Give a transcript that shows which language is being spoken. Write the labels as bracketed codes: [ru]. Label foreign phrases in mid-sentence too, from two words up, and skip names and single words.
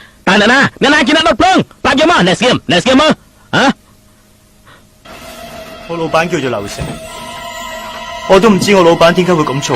[km] ណែណាជាអ្នកដុតភ្លើងប្រាប់យកមកអ្នកស្គៀមមើលហ៎ [yue] 我老闆叫做劉成，我都唔知我老闆點解會咁做。